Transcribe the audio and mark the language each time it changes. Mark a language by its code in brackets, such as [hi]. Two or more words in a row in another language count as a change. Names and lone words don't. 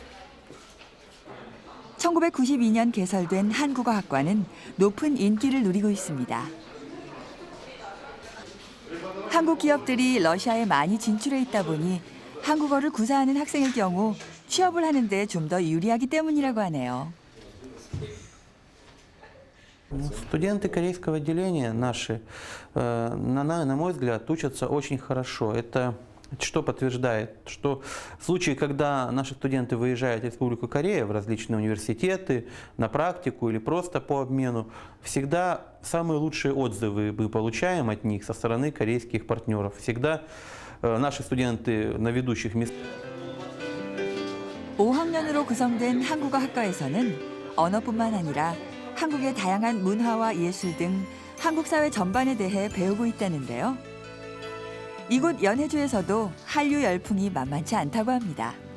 [ko] 1992년 개설된 한국어학과는 높은 인기를 누리고 있습니다. 한국 기업들이 러시아에 많이 진출해 있다 보니 한국어를 구사하는 학생의 경우 취업을 하는 데 좀 더 유리하기 때문이라고 하네요. [ru] Студенты корейского отделения наши, на мой взгляд, учатся очень хорошо. Это что подтверждает, что в случае, когда наши студенты выезжают в Республику Корея в различные университеты, на практику или просто по обмену, всегда самые лучшие отзывы мы получаем от них со стороны корейских партнеров. Всегда наши студенты на ведущих местах. [ko] 5학년으로 구성된 한국어학과에서는 언어뿐만 아니라 한국의 다양한 문화와 예술 등 한국 사회 전반에 대해 배우고 있다는데요. 이곳 연해주에서도 한류 열풍이 만만치 않다고 합니다.